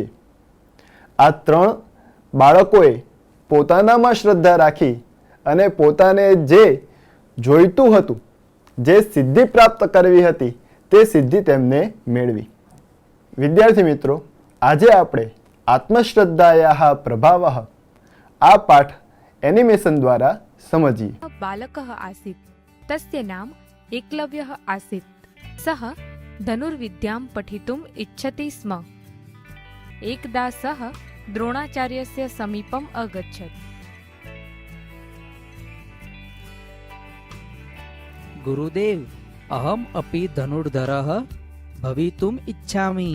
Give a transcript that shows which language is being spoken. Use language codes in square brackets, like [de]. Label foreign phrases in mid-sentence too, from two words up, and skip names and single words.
[gu] આ 3 બાળકોએ પોતાનામાં શ્રદ્ધા રાખી અને પોતાને જે જોઈતું હતું, જે સિદ્ધિ પ્રાપ્ત કરવી હતી, તે સિદ્ધિ તેમને મેળવી. વિદ્યાર્થી મિત્રો, આજે આપણે આત્મશ્રદ્ધાયાઃ પ્રભાવઃ આ પાઠ એનિમેશન દ્વારા समझिए. [sa] बालकः आसीत् तस्य नाम एकलव्यः आसीत्. सः धनुर्विद्यां पठितुम् इच्छति स्म. एकदा सः द्रोणाचार्यस्य समीपम् अगच्छत्. गुरुदेव, अहम् अपि धनुर्धरः भवितुम् इच्छामि.